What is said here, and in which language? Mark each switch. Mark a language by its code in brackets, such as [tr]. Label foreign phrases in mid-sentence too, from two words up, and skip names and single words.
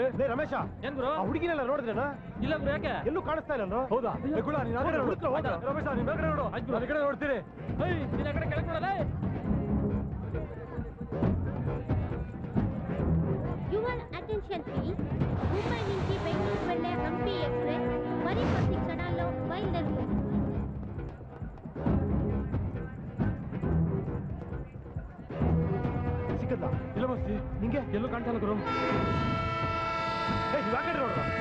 [kn] ಲೇ ರಮೇಶ, ಏನ್ ಗುರು? ಆ ಹುಡುಗಿನೆಲ್ಲ ನೋಡಿದ್ರೇನ? ಇಲ್ಲ ಗುರು, ಯಾಕೆ? ಎಲ್ಲೂ ಕಾಣಿಸ್ತಾ ಇಲ್ಲ. ಹೌದಾ? ಏ ಗುಳ, ನೀನ್ ಆ ಕಡೆ ನೋಡು. ಹುಡುಕ್ರು, ಹೋಗ್ರು. ರಮೇಶ, ನೀನ್ ಆ ಕಡೆ ನೋಡು. ನಾನು ಈ ಕಡೆ ನೋಡ್ತೀನಿ. ನೀನ್ ಆ ಕಡೆ ಕೆಳಗೆ ನೋಡಲ್ಲ? [en] Your attention please. [te] ముంబై నుంచి బెంగళూరు వెళ్లే హంపి ఎక్స్ప్రెస్ మరికొద్ది క్షణాల్లో బయలుదేరుతుంది. [kn] ಸಿಕ್ಕದ್ದ? ಇಲ್ಲ ಮಸ್ತಿ, ನಿಂಗೆ ಎಲ್ಲೂ ಕಾಣ್ತಲ್ಲ ಗುರು. ಏ, ನೀವ್ ಆ ಕಡೆ ನೋಡ್ರ?